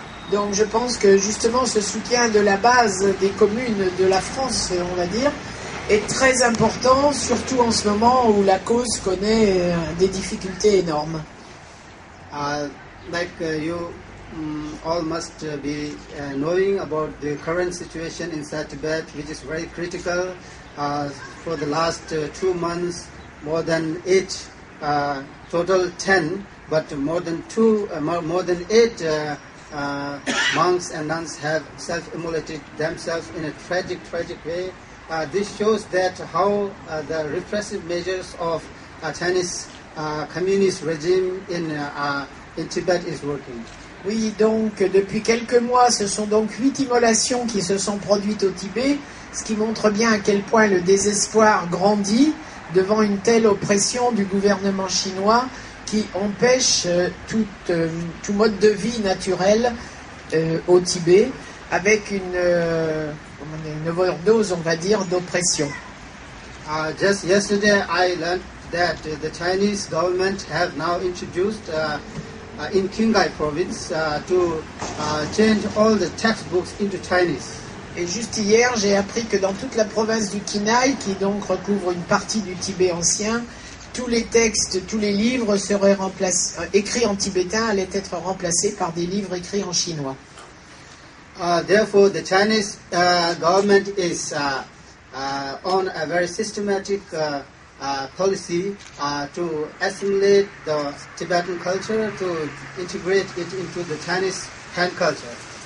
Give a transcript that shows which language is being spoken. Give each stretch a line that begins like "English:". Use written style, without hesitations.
French: Donc je pense que justement ce soutien de la base des communes de la France, on va dire, est très important, surtout en ce moment où la cause connaît des difficultés énormes.
English: Like you all must be knowing about the current situation inside Tibet, which is very critical. For the last 2 months, more than 8, total 10, but more than 8 monks and nuns have self-immolated themselves in a tragic way. This shows that how the repressive measures of Chinese communist regime in Tibet is working.
French: Oui, donc depuis quelques mois, ce sont donc 8 immolations qui se sont produites au Tibet, ce qui montre bien à quel point le désespoir grandit devant une telle oppression du gouvernement chinois qui empêche tout mode de vie naturel au Tibet, avec une overdose, on va dire, d'oppression.
English: Just yesterday I learned that the Chinese government have now introduced in Qinghai province to change all the textbooks into Chinese.
French: Et juste hier, j'ai appris que dans toute la province du Qinghai, qui donc recouvre une partie du Tibet ancien, tous les textes, tous les livres seraient écrits en tibétain allaient être remplacés par des livres écrits en chinois.
English: Therefore, the Chinese government is on a very systematic policy to assimilate the Tibetan culture, to integrate it into the Chinese Han culture.